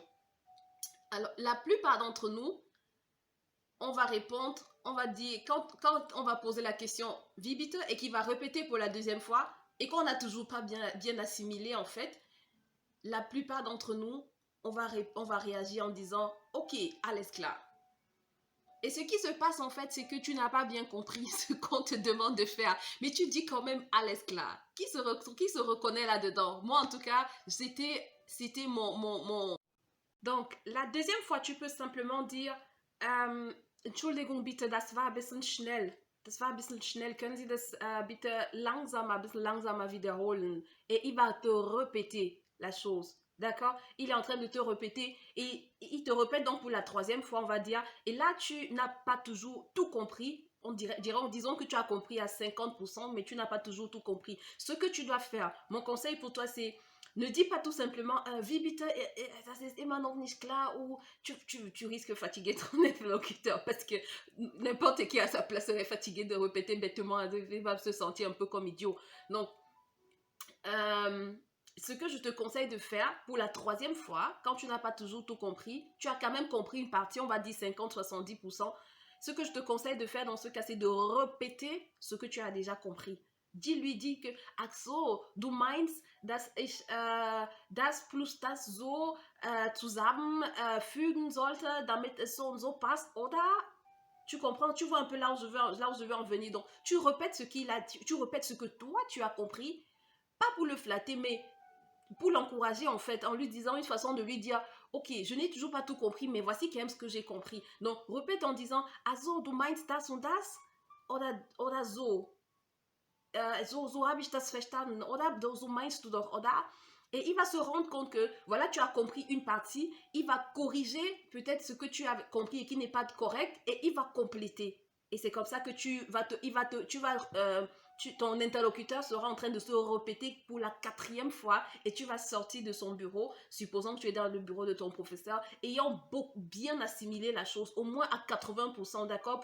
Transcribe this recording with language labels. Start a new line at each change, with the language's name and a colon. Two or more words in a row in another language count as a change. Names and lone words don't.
French: Alors, la plupart d'entre nous, on va répondre, on va dire, quand on va poser la question Wie et qu'il va répéter pour la deuxième fois et qu'on n'a toujours pas bien assimilé en fait, la plupart d'entre nous, on va réagir en disant ok,
German: alles klar.
French: Et ce qui se passe en fait, c'est que tu n'as pas bien compris ce qu'on te demande de faire, mais tu dis quand même
German: alles klar.
French: Qui se reconnaît là-dedans? Moi en tout cas, c'était mon. Donc, la deuxième fois, tu peux simplement dire
German: Entschuldigung bitte, das war ein bisschen schnell. Das war ein bisschen schnell. Können Sie das bitte ein bisschen langsamer wiederholen?
French: Et il va te répéter la chose. D'accord? Il est en train de te répéter et il te répète donc pour la troisième fois, on va dire. Et là, tu n'as pas toujours tout compris. Disons que tu as compris à 50%, mais tu n'as pas toujours tout compris. Ce que tu dois faire, mon conseil pour toi, c'est ne dis pas tout simplement
German: Wie bitte, das ist immer noch nicht klar
French: ou tu risques de fatiguer ton interlocuteur parce que n'importe qui à sa place serait fatigué de répéter bêtement, il va se sentir un peu comme idiot. Donc, ce que je te conseille de faire pour la troisième fois, quand tu n'as pas toujours tout compris, tu as quand même compris une partie, on va dire 50-70%. Ce que je te conseille de faire dans ce cas, c'est de répéter ce que tu as déjà compris. Dis que,
German: ach so, du meinst, dass ich das plus das so zusammenfügen sollte, damit es so und so passt, oder?
French: Tu comprends, tu vois un peu là où je veux en venir. Donc, tu répètes ce qu'il a dit, tu répètes ce que toi, tu as compris, pas pour le flatter, mais pour l'encourager en fait, en lui disant une façon de lui dire ok, je n'ai toujours pas tout compris, mais voici quand même ce que j'ai compris. Donc, répète en disant
German: also, du meinst das und das? Oder so? So habe ich das verstanden, oder? So meinst du doch, oder?
French: Et il va se rendre compte que, voilà, tu as compris une partie, il va corriger peut-être ce que tu as compris et qui n'est pas correct, et il va compléter. Et c'est comme ça que ton interlocuteur sera en train de se répéter pour la 4e fois et tu vas sortir de son bureau, supposons que tu es dans le bureau de ton professeur, ayant bien assimilé la chose, au moins à 80%, d'accord?